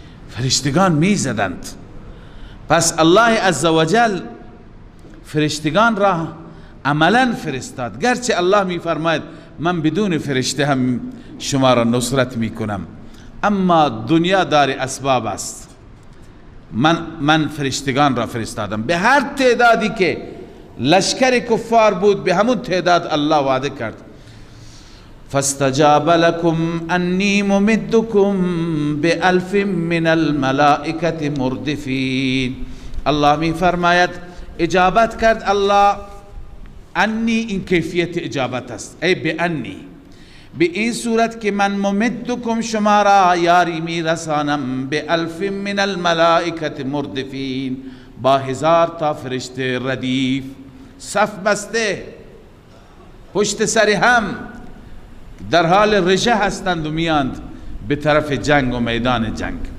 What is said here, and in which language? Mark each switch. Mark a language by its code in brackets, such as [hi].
[fa] فرشتگان میزدند. پس الله عزوجل فرشتگان را عملا فرستاد، گرچه الله میفرماید من بدون فرشته هم شما را نصرت میکنم، اما دنیا دار اسباب است. من فرشتگان را فرستادم، به هر تعدادی که لشکر کفار بود به همون تعداد الله وعده کرد. [ar] فاستجاب لكم انی ممدكم ب1000 من الملائکة مردفین. [fa] الله می فرماید اجابت کرد الله. انی این کیفیت اجابت است، ای به انی، به این صورت که من ممدکم شما را یاری می رسانم [ar] ب1000 من الملائکة مردفین، [fa] با 1000 تا فرشته ردیف، صف بسته پشت سر هم در حال رژه هستند و میاند به طرف جنگ و میدان جنگ.